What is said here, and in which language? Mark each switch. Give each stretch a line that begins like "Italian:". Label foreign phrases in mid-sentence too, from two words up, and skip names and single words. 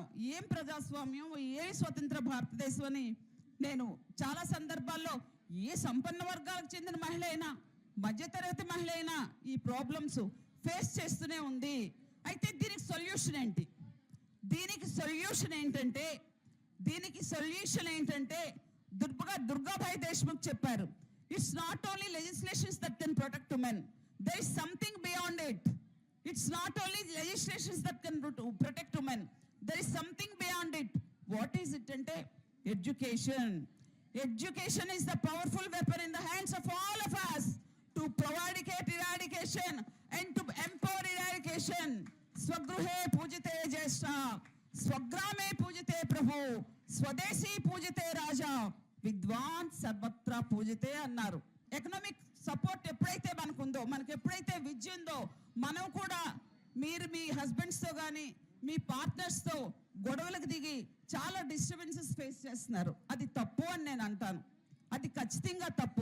Telugu: ఏం ప్రజాస్వామ్యం, ఏం స్వతంత్ర భారతదేశం అని నేను చాలా సందర్భాల్లో ఏ సంపన్న వర్గాలకు చెందిన మహిళ అయినా, మధ్యతరగతి మహిళ అయినా ఈ
English: problems face
Telugu: చేస్తూనే ఉంది. అయితే దీనికి సొల్యూషన్ ఏంటి? దీనికి సొల్యూషన్ ఏంటంటే దుర్గాభాయ్ దేశ్ముఖ్ చెప్పారు,
English: It's not only legislations that can protect women, there is something beyond it. It's not only legislations that can protect women, there is something beyond it. What is it అంటే education. Education is the powerful weapon in the hands of all of us to provide eradication and to empower eradication.
Sanskrit: स्वगृहे पूज्यते ज्येष्ठ स्वग्रामे पूज्यते प्रभु स्वदेशी पूज्यते राजा विद्वान् सर्वत्र पूज्यते అన్నారు.
English: economic support
Telugu: ఎప్పుడైతే మనకుందో, మనకి ఎప్పుడైతే విద్య ఉందో, మనం కూడా మీరు మీ హస్బెండ్స్తో కానీ మీ పార్ట్నర్స్తో గొడవలకు దిగి చాలా
English: disturbances face
Telugu: చేస్తున్నారు. అది తప్పు అని నేను అంటాను. అది ఖచ్చితంగా తప్పు.